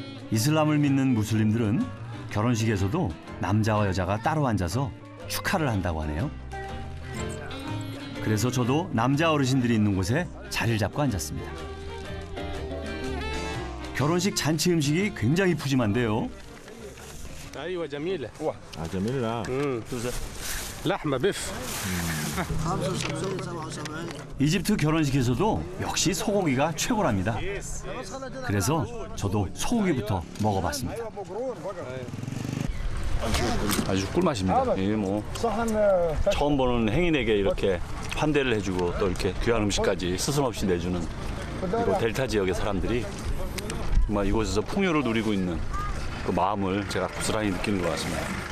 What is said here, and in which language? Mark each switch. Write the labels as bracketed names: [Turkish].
[Korean] 이슬람을 믿는 무슬림들은 결혼식에서도 남자와 여자가 따로 앉아서 축하를 한다고 하네요. 그래서 저도 남자 어르신들이 있는 곳에 자리를 잡고 앉았습니다. 결혼식 잔치 음식이 굉장히 푸짐한데요. [Arabic] ايوه جميله جميله لحمه بيف [Korean] 이집트 결혼식에서도 역시 소고기가 최고랍니다. 그래서 저도 소고기부터 먹어봤습니다. 아주 꿀맛입니다. 이게 뭐 처음 보는 행인에게 이렇게 환대를 해주고 또 이렇게 귀한 음식까지 스스럼없이 내주는 이곳 델타 지역의 사람들이 정말 이곳에서 풍요를 누리고 있는 그 마음을 제가 고스란히 느끼는 것 같습니다.